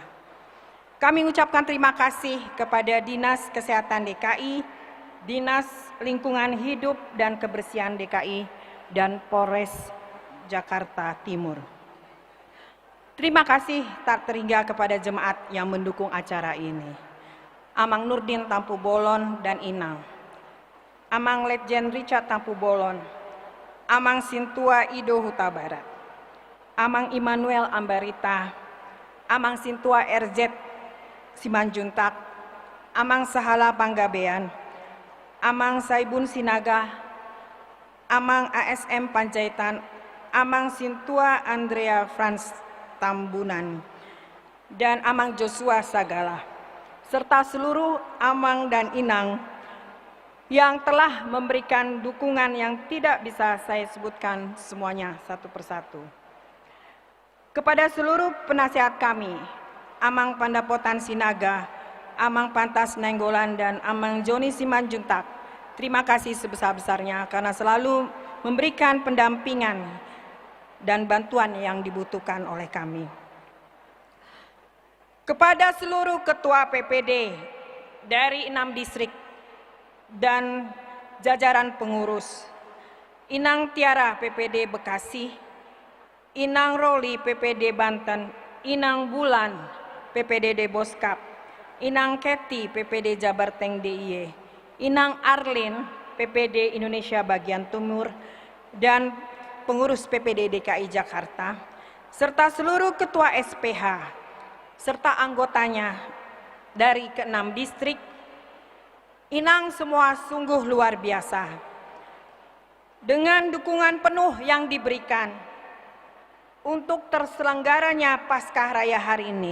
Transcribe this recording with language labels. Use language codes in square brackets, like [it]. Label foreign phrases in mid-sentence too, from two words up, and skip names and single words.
[id] Kami mengucapkan terima kasih kepada Dinas Kesehatan DKI, Dinas Lingkungan Hidup dan Kebersihan DKI, dan Polres Jakarta Timur. Terima kasih tak terhingga kepada jemaat yang mendukung acara ini. Amang Nurdin Tampu Bolon dan Inang, Amang Letjen Richard Tampu Bolon, Amang Sintua Ido Huta Barat, Amang Immanuel Ambarita, Amang Sintua RZ Simanjuntak, Amang Sahala Panggabean, Amang Saibun Sinaga, Amang ASM Panjaitan, Amang Sintua Andrea Franz Tambunan, dan Amang Joshua Sagala, serta seluruh Amang dan Inang yang telah memberikan dukungan yang tidak bisa saya sebutkan semuanya satu persatu. Kepada seluruh penasihat kami, Amang Pandapotan Sinaga, Amang Pantas Nenggolan, dan Amang Joni Simanjuntak, terima kasih sebesar-besarnya karena selalu memberikan pendampingan dan bantuan yang dibutuhkan oleh kami. Kepada seluruh ketua PPD dari 6 distrik dan jajaran pengurus, Inang Tiara PPD Bekasi, Inang Roli PPD Banten, Inang Bulan PPD Boskap, Inang Keti PPD Jabarteng DIY, Inang Arlin PPD Indonesia Bagian Timur, dan pengurus PPD DKI Jakarta, serta seluruh ketua SPH, serta anggotanya dari ke-6 distrik, Inang semua sungguh luar biasa. Dengan dukungan penuh yang diberikan untuk terselenggaranya Paskah Raya hari ini.